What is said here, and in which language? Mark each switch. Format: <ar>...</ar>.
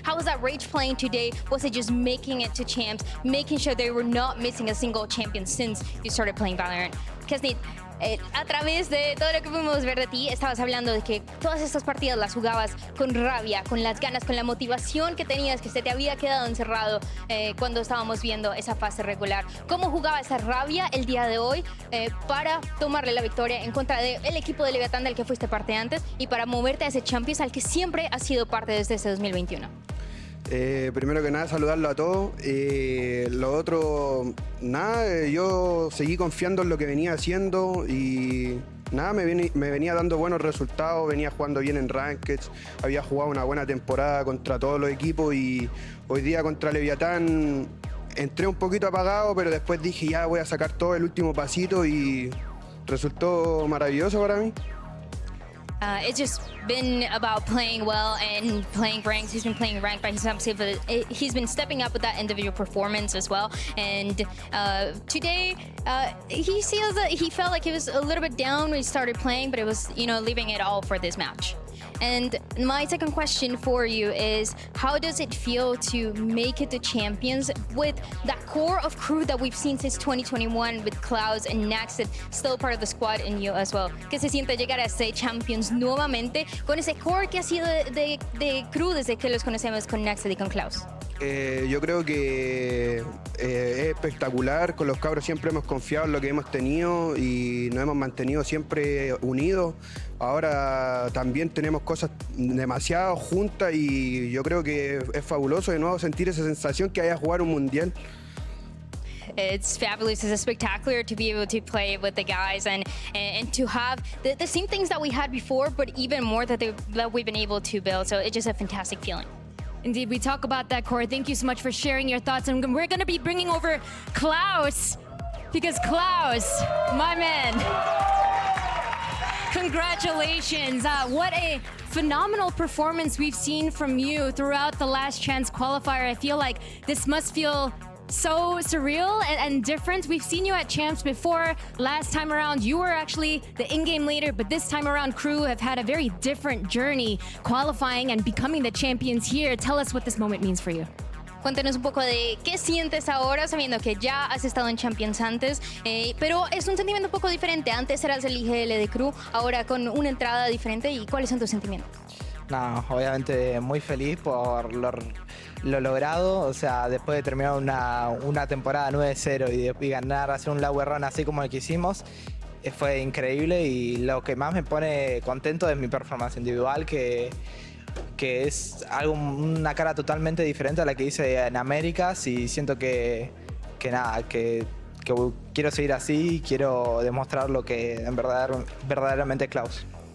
<en>How was that rage playing today? Was it just making it to champs, making sure they were not missing a single champion since you started playing Valorant?</en> <es>KEZNIT, a través de todo lo que pudimos ver de ti, estabas hablando de que todas estas partidas las jugabas con rabia, con las ganas, con la motivación que tenías, que se te había quedado encerrado cuando estábamos viendo esa fase regular. ¿Cómo jugaba esa rabia el día de hoy para tomarle la victoria en contra del equipo de Leviathan del que fuiste parte antes y para moverte a ese Champions al que siempre has sido parte desde ese 2021? Primero que nada, saludarlo a todos. Lo otro, nada, yo seguí confiando en lo que venía haciendo y nada, me venía dando buenos resultados, venía jugando bien en Rankeds, había jugado una buena temporada contra todos los equipos y hoy día contra Leviathan entré un poquito apagado, pero después dije ya voy a sacar todo el último pasito y resultó maravilloso para mí.</es> <en>It's just been about playing well and playing ranks. He's been playing ranked by himself. He's been stepping up with that individual performance as well. And today, he felt like he was a little bit down when he started playing, but it was, leaving it all for this match. And my second question for you is, how does it feel to make it to Champions with that core of KRU that we've seen since 2021 with Clouds and Naxid still part of the squad and you as well?</en> <es>¿Qué se siente llegar a este Champions nuevamente con ese core que ha sido de KRU desde que los conocemos con Naxid y con Clouds? Yo creo que es espectacular, con los cabros siempre hemos confiado en lo que hemos tenido y nos hemos mantenido siempre unidos. Ahora también tenemos cosas demasiado juntas y yo creo que es fabuloso de nuevo sentir esa sensación que haya jugar un mundial.</es> <en>It's fabulous. It's spectacular to be able to play with the guys and to have the same things that we had before, but even more that we've been able to build. So it's just a fantastic feeling. Indeed, we talk about that, Core. Thank you so much for sharing your thoughts. And we're going to be bringing over Klaus, because Klaus, my man, congratulations. What a phenomenal performance we've seen from you throughout the last chance qualifier. I feel like this must feel so surreal and different. We've seen you at Champs before. Last time around, you were actually the in-game leader, but this time around, KRU have had a very different journey qualifying and becoming the champions here. Tell us what this moment means for you.</en> <es>Cuéntanos un poco de qué sientes ahora sabiendo que ya has estado en Champions antes, pero es un sentimiento un poco diferente. Antes eras el IGL de KRU, ahora con una entrada diferente. ¿Y cuáles son tus sentimientos? No, obviamente muy feliz por lo logrado, o sea, después de terminar una temporada 9-0 y ganar, hacer un lower run así como el que hicimos, fue increíble y lo que más me pone contento es mi performance individual, que es una cara totalmente diferente a la que hice en Américas y siento que quiero seguir así y quiero demostrar lo que en verdaderamente es Klaus.</es>